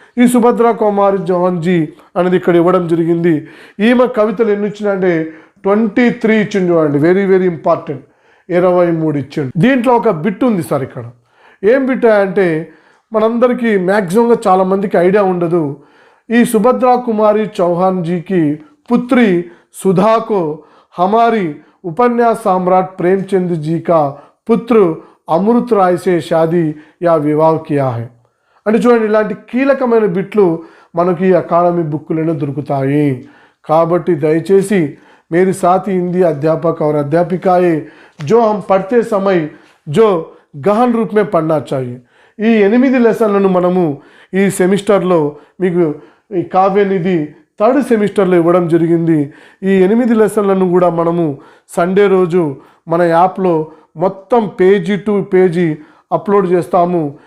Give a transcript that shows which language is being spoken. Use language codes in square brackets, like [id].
[te] ఈ సుభద్రా కుమారి చౌహాన్ జీ అనేది ఇక్కడ ఇవ్వడం జరిగింది. ఈమె కవితలు ఎన్ని ఇచ్చిందంటే 23 ఇచ్చిండు. చూడండి, వెరీ వెరీ ఇంపార్టెంట్. 23 ఇచ్చిండు. దీంట్లో ఒక బిట్ ఉంది సార్. ఇక్కడ ఏం బిట్ అంటే మనందరికీ మ్యాక్సిమంగా చాలామందికి ఐడియా ఉండదు. ఈ సుభద్రా కుమారి చౌహాన్ జీకి పుత్రి [hi] सुधा को हमारी उपन्यास सम्राट प्रेमचंद जी का पुत्र अमृत राय से शादी या विवाह किया है. [te] అంటే చూడండి, ఇలాంటి కీలకమైన బిట్లు మనకి అకాడమీ బుక్కులోనే దొరుకుతాయి. కాబట్టి దయచేసి [hi] मेरी साथी हिंदी अध्यापक और अध्यापिकाएं जो हम पढ़ते समय जो गहन रूप में पढ़ना चाहिए. [te] ఈ 8 లెసన్లను మనము ఈ సెమిస్టర్లో మీకు ఈ కావ్యనిధి థర్డ్ సెమిస్టర్లో ఇవ్వడం జరిగింది. ఈ 8 లెసన్లను కూడా మనము సండే రోజు మన యాప్లో మొత్తం పేజీ టు పేజీ అప్లోడ్ చేస్తాము.